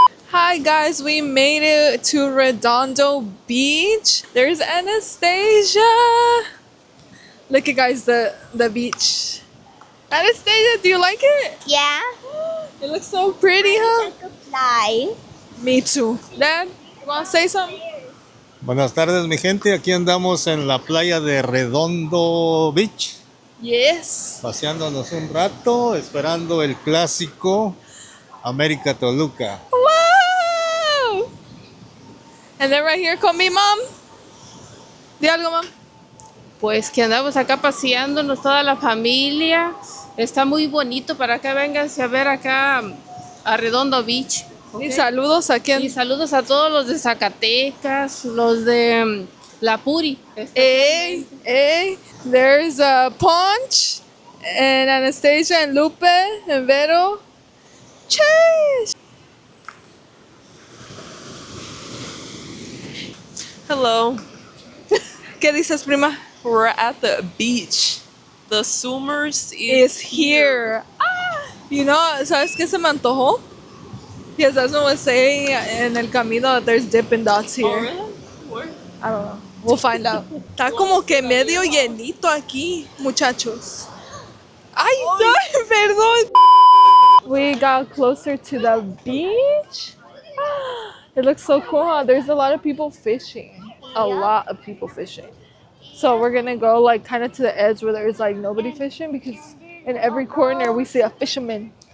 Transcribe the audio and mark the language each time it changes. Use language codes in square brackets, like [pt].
[en] Hi guys, we made it to Redondo Beach. There's Anastasia. Look at guys the beach. Anastasia, do you like it? Yeah. It looks so pretty, huh? Like a fly. Me too. Dad, you want to say something? [es] Buenas tardes, mi gente. Aquí andamos en la playa de Redondo Beach, [en] Yes. [es] paseándonos un rato, esperando el clásico América Toluca. [en] Wow. And then right here [es] con mi mom. Di algo, mom. Pues que andamos acá paseándonos toda la familia. Está muy bonito para que vénganse a ver acá a Redondo Beach. ¿ok? Y saludos a Y quien. saludos a todos los de Zacatecas, los de La Puri. [en] Hey, hey. There's Punch and Anastasia and Lupe and Vero. Chase. Hello. [es] ¿Qué dices, prima? [en] We're at the beach. The Summers Is here. Ah, you know, [es] ¿sabes qué se me antojó? [en] Yes, that's what I was saying in [es] el camino [en] that there's Dippin' Dots here. Oh, really? Where? I don't know. We'll find out. [es] Está como que medio llenito aquí, muchachos. Ay, no, perdón. [en] We got closer to the beach. It looks so cool, huh? There's a lot of people fishing. A lot of people fishing. So we're gonna go like kind of to the edge where there's like nobody fishing because in every corner we see a fisherman.